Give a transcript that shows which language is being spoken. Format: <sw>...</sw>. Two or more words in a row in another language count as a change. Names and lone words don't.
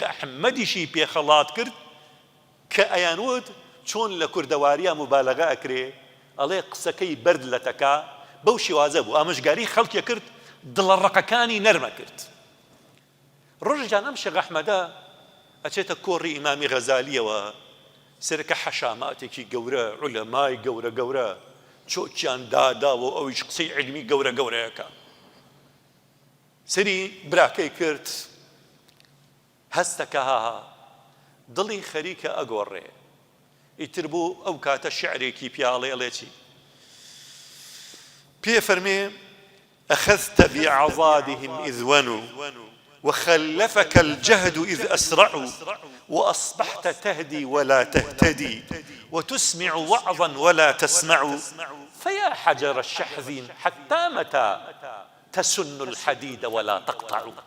<ckb>ئەحمەدیشی پێ خەڵات کرد کە ئەیانوت چۆن لە کوردەواریە مبالەغە ئەکرێ ئەڵێ قسەکەی بەرد لە تەکا بەو شێوازە بوو ئامۆژگاری خەڵکێ کرد دڵە ڕقەکانی نەرمە کرد ڕۆژێکیان ئەم شێخ ئەحمەدە ئەچێتە کۆڕی ئیمامی غەزالیەوە سەرەکە حەشاماتێکی گەورە عولەمای گەورە گەورە چۆکیان داداوە ئەویش قسەی علمی گەورە گەورەیەکە سەری براکەی کرد هەستەکە دڵی خەریکە ئەگۆڕێ ئیتر بوو ئەو کاتە شعرێکی پیاڵێڵێ چی پێ فەرمێ</ckb> <ar>أخذت بعضادهم إذ ونوا وخلفك الجهد إذ أسرعوا وأصبحت تهدي ولا تهتدي وتسمع وعظا ولا تسمع فيا حجر الشحذ حتى متى تسن الحديد ولا تقطع</ar>